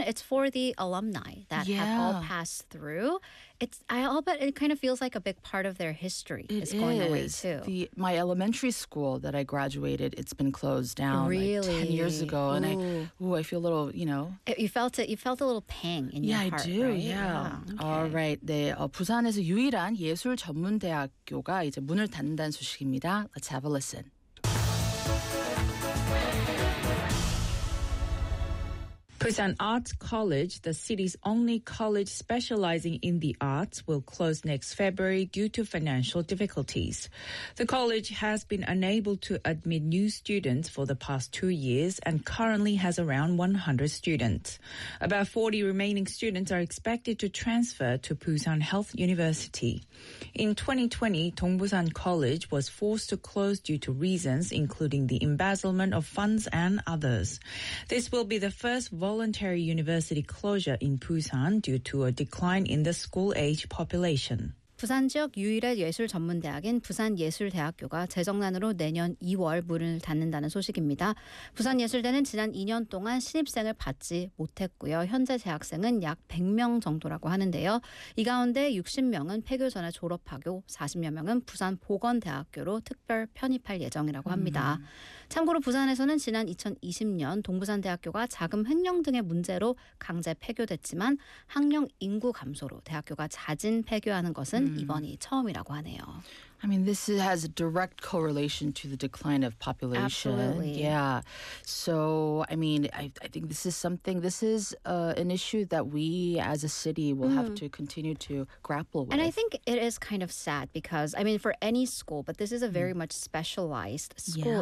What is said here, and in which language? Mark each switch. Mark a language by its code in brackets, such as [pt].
[en] It's for the alumni that have all passed through. It's, I'll bet it kind of feels like a big part of their history it is going away, too. My elementary school that I graduated, it's been closed down really? Like 10 years ago. Ooh. And I feel a little, you know. You felt a little pang in your heart, I do, right? Yeah. Yeah. Okay. All right. [ko] 네, 부산에서 유일한 예술 전문 대학교가 이제 문을 단단 소식입니다. [en] Let's have a listen. Busan Arts College, the city's only college specializing in the arts, will close next February due to financial difficulties. The college has been unable to admit new students for the past 2 years and currently has around 100 students. About 40 remaining students are expected to transfer to Busan Health University. In 2020, Dongbusan College was forced to close due to reasons including the embezzlement of funds and others. This will be the first voluntary university closure in Busan due to a decline in the school-age population. [ko] 부산 지역 유일의 예술 전문대학인 부산예술대학교가 재정난으로 내년 2월 문을 닫는다는 소식입니다. 부산예술대는 지난 2년 동안 신입생을 받지 못했고요. 현재 재학생은 약 100명 정도라고 하는데요. 이 가운데 60명은 폐교 전에 졸업하고 40여 명은 부산보건대학교로 특별 편입할 예정이라고 합니다. 참고로 부산에서는 지난 2020년 동부산대학교가 자금 횡령 등의 문제로 강제 폐교됐지만 학령 인구 감소로 대학교가 자진 폐교하는 것은 이번이 처음이라고 하네요. [en] I mean, this has a direct correlation to the decline of population. Absolutely. Yeah. So, I mean, I think this is something, this is an issue that we as a city will have to continue to grapple with. And I think it is kind of sad because, I mean, for any school, but this is a very much specialized school,